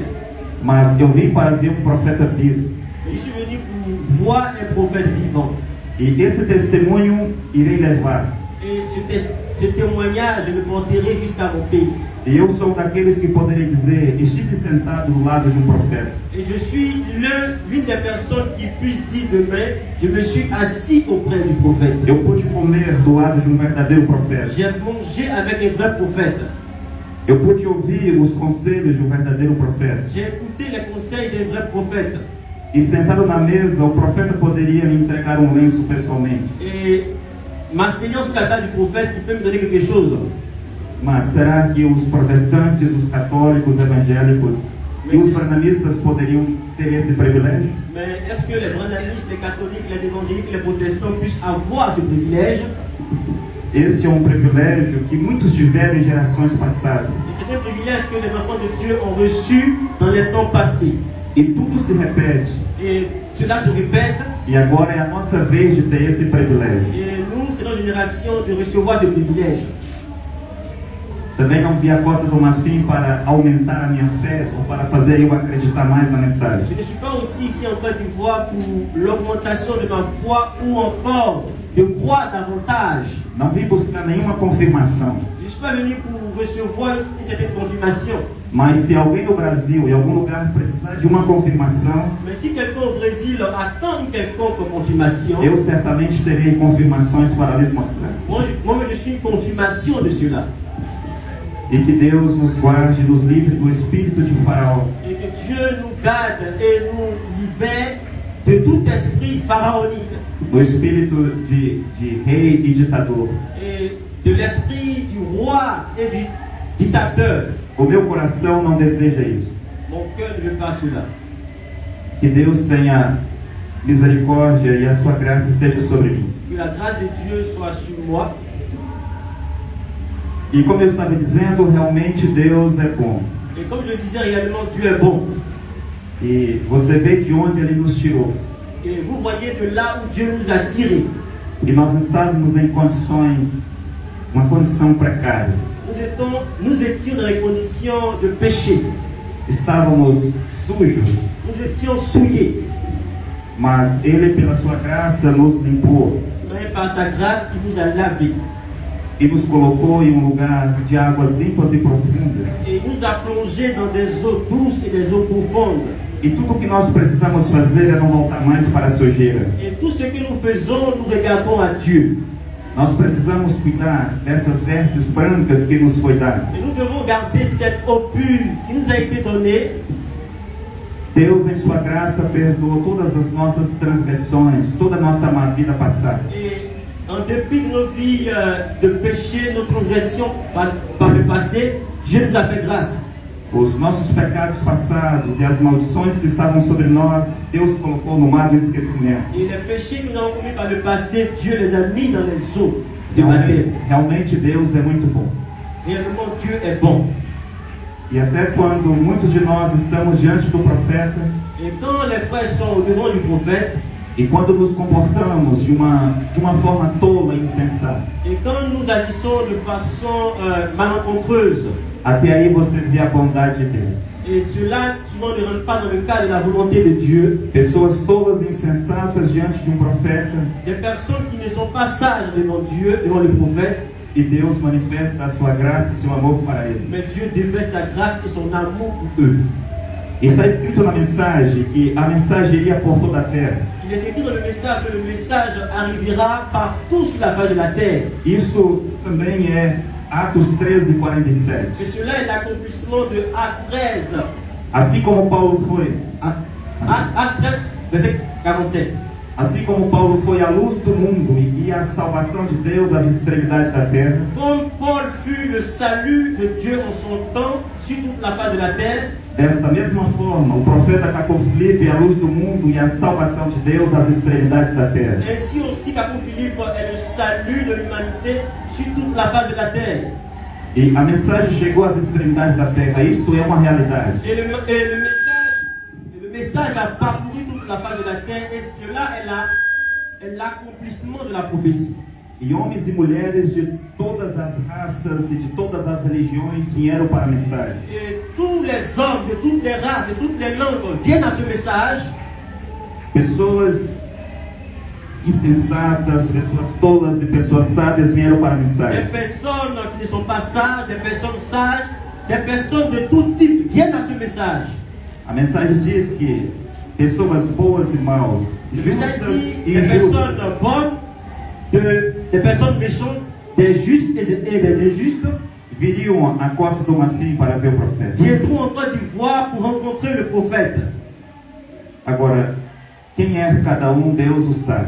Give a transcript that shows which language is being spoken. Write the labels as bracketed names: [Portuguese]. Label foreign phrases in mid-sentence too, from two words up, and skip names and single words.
[Portuguese] Mas eu vim para ver um profeta vivo. [French] Mais je suis venu pour voir un prophète vivant. [Portuguese] E esse testemunho irei levar. [French] Et ce témoignage, je le porterai jusqu'à mon pays. [Portuguese] E eu sou daqueles que poderia dizer: estive sentado do lado de um profeta. [French] Et je suis l'une des personnes qui puisse dire demain, je me suis assis auprès du prophète. [Portuguese] Eu pude comer do lado de um verdadeiro profeta. [French] J'ai mangé avec un vrai prophète. [Portuguese] Eu pude ouvir os conselhos de um verdadeiro profeta. [French] J'ai écouté les conseils d'un vrai prophète. [Portuguese] E sentado na mesa, o profeta poderia me entregar um lenço pessoalmente. [French] Et m'asseyant sur la table du prophète, il peut me donner quelque chose. [Portuguese] Mas será que os protestantes, os católicos, os evangélicos e os branamistas poderiam ter esse privilégio? [French] Mais est-ce que les branamistes, les catholiques, les évangéliques, les protestants puissent avoir ce privilège? [Portuguese] Este é um privilégio que muitos tiveram em gerações passadas. [French] Et c'est un privilège que les enfants de Dieu ont reçu dans les temps passés. [Portuguese] E tudo se repete. [French] Et cela se répète. [Portuguese] E agora é a nossa vez de ter esse privilégio. [French] Et nous, c'est notre génération de recevoir ce privilège. [Portuguese] Também não vi a Costa do Marfim para aumentar a minha fé ou para fazer eu acreditar mais na mensagem. [French] Je ne suis pas aussi ici en Côte d'Ivoire pour l'augmentation de ma foi ou encore de croire davantage. [Portuguese] Não vim buscar nenhuma confirmação. [French] Je ne suis pas venu pour recevoir une certaine confirmation. [Portuguese] Mas se alguém no Brasil, em algum lugar, precisar de uma confirmação, [French] Mais si quelqu'un au Brésil attend une quelconque confirmation, [Portuguese] eu certamente terei confirmações para lhes mostrar. [French] moi je suis une confirmation de cela. [Portuguese] E que Deus nos guarde, nos livre do espírito de Faraó. [French] Et que Dieu nous garde et nous libère de tout esprit pharaonique. [Portuguese] Do espírito de rei e ditador. [French] Et de l'esprit du roi et du dictateur. [Portuguese] O meu coração não deseja isso. [French] Mon cœur ne veut pas cela. [Portuguese] Que Deus tenha misericórdia e a sua graça esteja sobre mim. [French] Que la grâce de Dieu soit sur moi. [Portuguese] E como eu estava dizendo, realmente Deus é bom. [French] Et comme je le disais réellement, Dieu est bon. [Portuguese] E você vê de onde Ele nos tirou. [French] Et vous voyez de là où Dieu nous a tirés. [Portuguese] E nós estávamos em condições, uma condição precária. [French] Nous nous étions dans les conditions de péché. [Portuguese] Estávamos sujos, [French] Nous étions souillés. [Portuguese] mas Ele, pela sua graça, nos limpou [French] Mais par sa grâce, il nous a lavés. [Portuguese] e nos colocou em um lugar de águas limpas e profundas. [French] Et il nous a plongés dans des eaux douces et des eaux profondes. [Portuguese] E tudo o que nós precisamos fazer é não voltar mais para a sujeira. [French] Et tout ce que nous faisons, nous regardons à Dieu. [Portuguese] Nós precisamos cuidar dessas vestes brancas que nos foi dada. [French] Et nous devons garder cette eau pure qui nous a été donnée. [Portuguese] Deus, em sua graça, perdoou todas as nossas transgressões, toda a nossa má vida passada. [French] Et en dépit de nos vies de péché, nos transgressions par le passé, Dieu nous a fait grâce. [Portuguese] Os nossos pecados passados e as maldições que estavam sobre nós, Deus colocou no mar do esquecimento. [French] Et les péchés que nous avons commis par le passé, Dieu les a mis dans les eaux de baptême. [Portuguese] Realmente Deus é muito bom. [French] Réellement, Dieu est bon. [Portuguese] E até quando muitos de nós estamos diante do profeta, [French] Et quand les frères sont au devant du prophète, [Portuguese] e quando nos comportamos de uma forma tola e insensata, [French] et quand nous agissons de façon malencontreuse, [Portuguese] até aí você vê a bondade de Deus. [French] et cela souvent ne rentre pas dans le cadre de la volonté de Dieu, [Portuguese] Pessoas tolas e insensatas diante de um profeta, [French] des personnes qui ne sont pas sages devant Dieu, devant le prophète, [Portuguese] e Deus manifesta a sua graça e seu amor para eles. [French] mais Dieu déverse sa grâce et son amour pour eux. [Portuguese] Está escrito na mensagem que a mensagem iria por toda a terra. [French] Il est écrit dans le message que le message arrivera partout sur la face de la terre. [Portuguese] Isso também é Atos 13:47. [French] Et cela est l'accomplissement de Acte 13. [Portuguese] Assim como Paulo foi, [French] Acte 13, verset 47. [Portuguese] assim como Paulo foi a luz do mundo e a salvação de Deus às extremidades da terra, [French] Comme Paul fut le salut de Dieu en son temps sur toute la face de la terre, [Portuguese] desta mesma forma, o profeta Capo Filipe é a luz do mundo e a salvação de Deus às extremidades da terra. [French] ainsi aussi Capo Philippe est le salut de l'humanité sur toute la face de la terre. [Portuguese] E a mensagem chegou às extremidades da terra. Isto é uma realidade. [French] Et le message a parcouru toute la face de la terre, et cela est l'accomplissement de la prophétie. [Portuguese] E homens e mulheres de todas as raças e de todas as religiões vieram para a mensagem. [French] Et tous les hommes de toutes les races, de toutes les langues viennent à ce message. [Portuguese] Pessoas insensatas, pessoas tolas e pessoas sábias vieram para a [French] Des [Portuguese] mensagem. [French] personnes qui ne sont pas sages, des personnes sages, des personnes de tout type viennent à ce message. [Portuguese] A mensagem diz que pessoas boas e maus, [French] Le message [Portuguese] justas [French] dit [Portuguese] e [French] des [Portuguese] injustas, [French] personnes bonnes, des personnes méchantes, des justes et des injustes [Portuguese] viriam à Costa do Marfim para ver o profeta. [French] viendront en Côte d'Ivoire pour rencontrer le prophète. [Portuguese] Agora, quem é cada um, Deus o sabe.